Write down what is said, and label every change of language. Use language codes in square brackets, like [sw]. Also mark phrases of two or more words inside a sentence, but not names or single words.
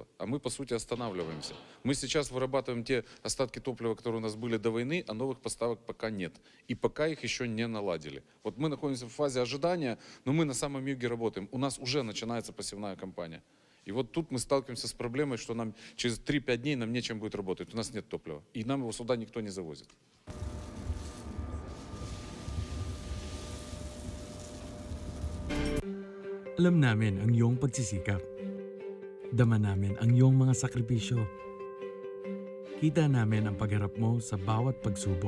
[ru] А мы, по сути, останавливаемся. Мы сейчас вырабатываем те остатки топлива, которые у нас были до войны, а новых поставок пока нет. И пока их еще не наладили. Вот мы находимся в фазе ожидания, но мы на самом юге работаем. У нас уже начинается посевная кампания. И вот тут мы сталкиваемся с проблемой, что нам через 3-5 дней нам нечем будет работать. У нас нет топлива. И нам его сюда никто не завозит. [tl] Alam namin ang iyong pagsisikap. Dama namin ang iyong mga sakripisyo. Kita namin ang pagharap mo sa bawat pagsubok.